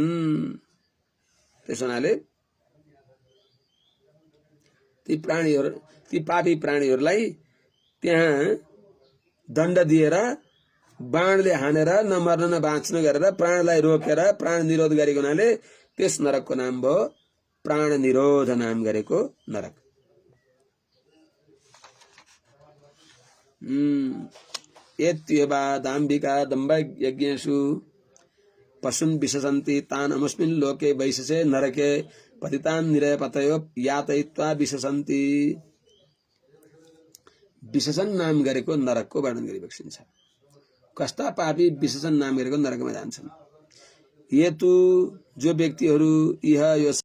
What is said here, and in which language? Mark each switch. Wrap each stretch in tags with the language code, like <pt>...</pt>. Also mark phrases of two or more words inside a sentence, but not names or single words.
<ne>त्यसो हुनाले ती पापी प्राणीहरूलाई त्यहाँ दण्ड दिएर बाणले हानेर नमर्न न बाँच्न गरेर प्राणलाई रोकेर प्राण निरोध गरेको हुनाले त्यस नरकको नाम भयो प्राण निरोध नाम गरेको नरक।</ne> <sa>एत्येवा दाम्भिका दम्भ यज्ञेषु पशुन् विशसन्ति तान् अमुस्मिन् लोके वैशसे नरके पतितान् निरयपतयो यातयित्वा विशसन्ति।</sa> <ne>विशेषण नाम गरेको नरकको वर्णन गरिबक्सिन्छ। कस्ता पापी विशेषण नाम गरेको नरकमा जान्छन्।</ne> <sa>ये तु</sa> <ne>जो व्यक्तिहरू यह यो</ne>